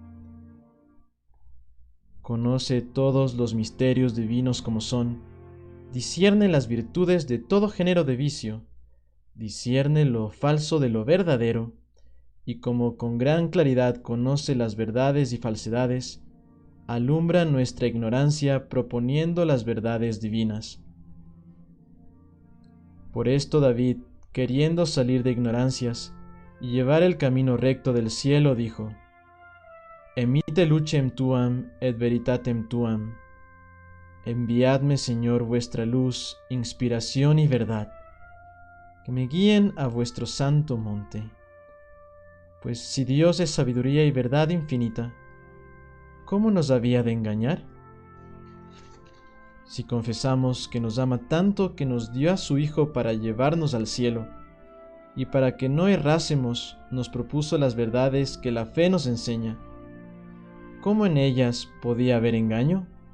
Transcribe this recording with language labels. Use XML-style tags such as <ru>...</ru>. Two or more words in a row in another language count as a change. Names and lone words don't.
<es>Conoce todos los misterios divinos como son, discierne las virtudes de todo género de vicio, discierne lo falso de lo verdadero, y como con gran claridad conoce las verdades y falsedades, alumbra nuestra ignorancia proponiendo las verdades divinas. Por esto David, queriendo salir de ignorancias y llevar el camino recto del cielo, dijo:</es> <la>Emite lucem tuam et veritatem tuam.</la> <es>Enviadme, Señor, vuestra luz, inspiración y verdad, que me guíen a vuestro santo monte. Pues si Dios es sabiduría y verdad infinita, ¿cómo nos había de engañar? Si confesamos que nos ama tanto que nos dio a su Hijo para llevarnos al cielo, y para que no errásemos nos propuso las verdades que la fe nos enseña, ¿cómo en ellas podía haber engaño?</es>